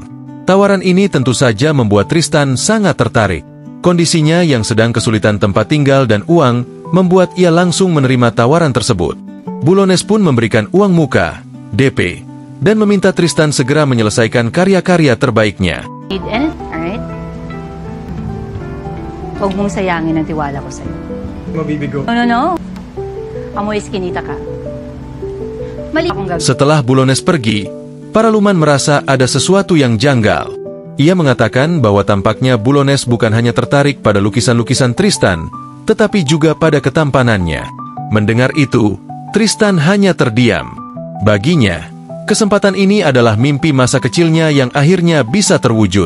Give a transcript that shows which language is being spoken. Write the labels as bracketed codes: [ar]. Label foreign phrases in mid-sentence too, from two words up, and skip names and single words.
[id] Tawaran ini tentu saja membuat Tristan sangat tertarik. Kondisinya yang sedang kesulitan tempat tinggal dan uang, membuat ia langsung menerima tawaran tersebut. Bulones pun memberikan uang muka, DP, dan meminta Tristan segera menyelesaikan karya-karya terbaiknya. [en] Alright? [tl] Huwag mong sayangin ang tiwala ko sa'yo. Mabibigo. No. Amoy iskinita ka. Mali akong gagawin. [id] Setelah Bulones pergi, Paraluman merasa ada sesuatu yang janggal. Ia mengatakan bahwa tampaknya Bulones bukan hanya tertarik pada lukisan-lukisan Tristan, tetapi juga pada ketampanannya. Mendengar itu, Tristan hanya terdiam. Baginya, kesempatan ini adalah mimpi masa kecilnya yang akhirnya bisa terwujud.